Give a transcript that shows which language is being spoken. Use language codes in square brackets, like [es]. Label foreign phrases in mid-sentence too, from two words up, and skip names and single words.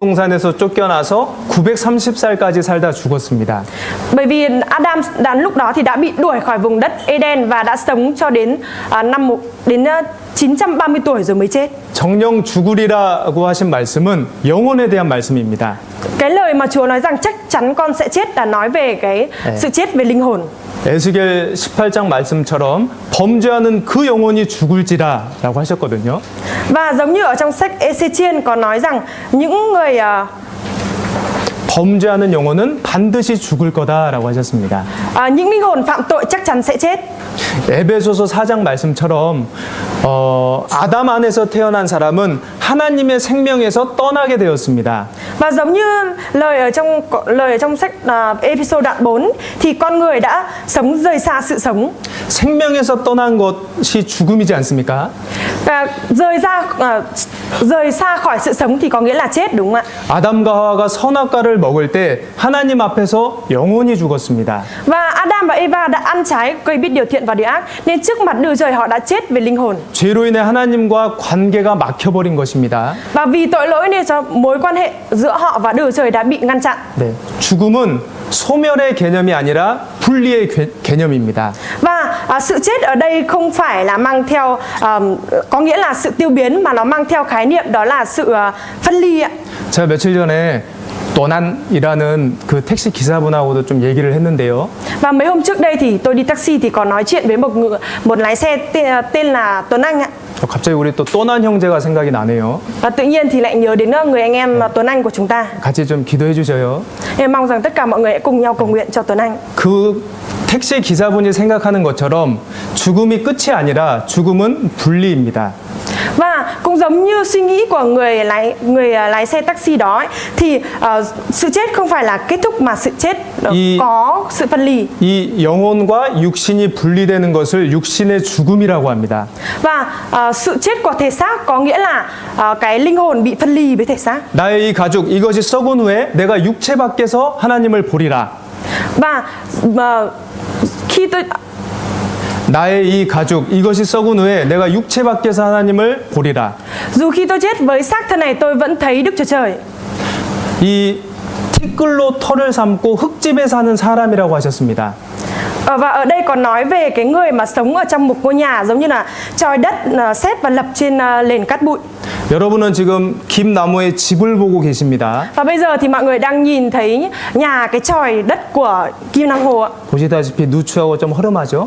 [ko] 동산에서 쫓겨나서 930살까지 살다 죽었습니다. [vi] Bởi vì Adam lúc đó thì đã bị đuổi khỏi vùng đất Eden và đã sống cho đến 930 tuổi rồi mới chết. [ko] 정령 죽으리라고 하신 말씀은 영혼에 대한 말씀입니다. [vi] Cái lời mà Chúa nói rằng chắc chắn con sẽ chết là nói về cái sự chết về linh hồn. [ko] 에스겔 18장 말씀처럼 범죄하는 그 영혼이 죽을지라라고 하셨거든요. [vi] Và giống như ở trong sách Ê-xê-chiên có nói rằng những người [ko] 범죄하는 영혼은 반드시 죽을 거다라고 하셨습니다. [vi] những linh hồn phạm tội chắc chắn sẽ chết. [ko] 에베소서 4장 말씀처럼 아담 안에서 태어난 사람은 하나님의 생명에서 떠나게 되었습니다. [vi] Và giống như lời ở trong sách Ê-phê-sô đoạn 4 thì con người đã sống rời xa sự sống. [ko] 생명에서 떠난 것이 죽음이지 않습니까? [vi] Rời xa khỏi sự sống thì có nghĩa là chết, đúng không ạ? [ko] 아담과 하와가 선악과를 먹을 때 하나님 앞에서 영혼이 죽었습니다. [vi] Và Adam và Eva đã ăn trái cây biết điều thiện và điều ác nên trước mặt Đức Trời họ đã chết về linh hồn. [ko] 죄로 인해 하나님과 관계가 막혀버린 것입니다. [vi] Và vì tội lỗi nên cho mối quan hệ giữa họ và Đức Trời đã bị ngăn chặn. [ko] 네, 죽음은 소멸의 개념이 아니라 분리의 개념입니다. [vi] Và sự chết ở đây không phải là mang theo có nghĩa là sự tiêu biến mà nó mang theo khái niệm đó là sự phân ly ạ. [ko] 제가 며칠 전에 또난이라는 그 택시 기사분하고도 좀 얘기를 했는데요. [vi] Và mấy hôm trước đây thì tôi đi taxi thì có nói chuyện với một lái xe tên là Tuấn Anh ạ. [ko] 갑자기 우리 또 또난 형제가 생각이 나네요. [vi] Và tự nhiên thì lại nhớ đến người anh em Tuấn Anh của chúng ta. [ko] 같이 좀 기도해 주셔요. [vi] Em mong rằng tất cả mọi người hãy cùng nhau cầu nguyện cho Tuấn Anh. [ko] 그 택시 기사분이 생각하는 것처럼 죽음이 끝이 아니라 죽음은 분리입니다. [vi] Và cũng giống như suy nghĩ của người lái xe taxi đó ấy, thì sự chết không phải là kết thúc mà sự chết có sự phân ly. [ko] 이 영혼과 육신이 분리되는 것을 육신의 죽음이라고 합니다. [vi] Và sự chết của thể xác có nghĩa là cái linh hồn bị phân ly với thể xác. [ko] 나의 이 가죽 이것이 썩은 후에 내가 육체 밖에서 하나님을 보리라. [vi] Và khi tôi [ko] 나의 이 가죽 이것이 썩은 후에 내가 육체 밖에서 하나님을 보리라. [vi] dù khi tôi chết với xác thân này tôi vẫn thấy Đức Chúa Trời. [ko] 이 티끌로 털을 삼고 흙집에 사는 사람이라고 하셨습니다. [vi] Và ở đây còn nói về cái người mà sống ở trong một ngôi nhà giống như là chòi đất xếp và lập trên nền cát bụi. [ko] 여러분은 지금 김나무의 집을 보고 계십니다. [vi] Và bây giờ thì mọi người đang nhìn thấy cái chòi đất của Kim Nam Hồ ạ. [ko] 보시다시피 누추하고 좀 허름하죠?